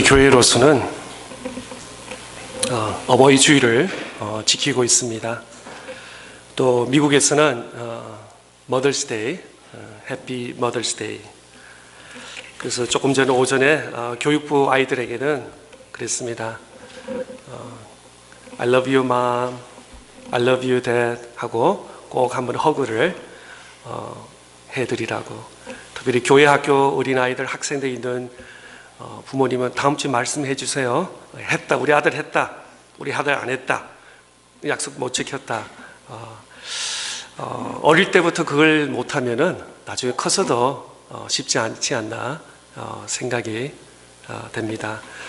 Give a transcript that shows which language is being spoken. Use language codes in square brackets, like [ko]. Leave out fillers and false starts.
[ko] 교회로서는 어버이 주일을 지키고 있습니다. 또 미국에서는 머더스데이, 해피 머더스데이. 그래서 조금 전 오전에 교육부 아이들에게는 그랬습니다. [en] I love you mom, I love you dad [ko] 하고 꼭 한번 허그를 해드리라고. 특별히 교회 학교 어린아이들 학생들 있는 부모님은 다음 주에 말씀해 주세요. 했다, 우리 아들 했다, 우리 아들 안 했다, 약속 못 지켰다. 어릴 때부터 그걸 못하면은 나중에 커서도 쉽지 않지 않나 생각이 됩니다.